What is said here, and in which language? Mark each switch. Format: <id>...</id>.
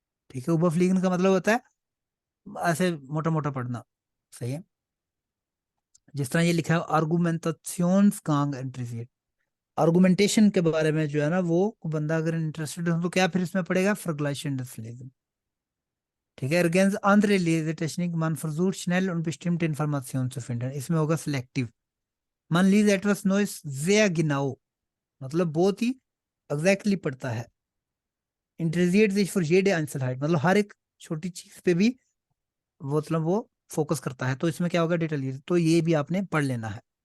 <hi>ठीक है, उबफ्लीगन का मतलब होता है ऐसे मोटा मोटा पढ़ना। सही है, जिस तरह ये लिखा है आर्गुमेंटेशंस इंटरेस्ट, आर्गुमेंटेशन के बारे में जो है ना, वो बंदा अगर इंटरेस्टेड हो तो क्या फिर इसमें पड़ेगा</hi> <de>Vergleichen des Lesens। ठीक है, ergänzt andere Lesetechnik, man versucht schnell und bestimmte Informationen zu finden,</de> <hi>इसमें होगा</hi> <de>selective। Man liest etwas Neues sehr genau,</de> <hi>मतलब बहुत ही एग्जैक्टली पढ़ता है।</hi> <de>interessiert sich für jede Einzelheit,</de> <hi>मतलब हर एक छोटी चीज पे भी मतलब वो फोकस करता है, तो इसमें क्या होगा डिटेल, तो ये भी आपने पढ़ लेना है।</hi>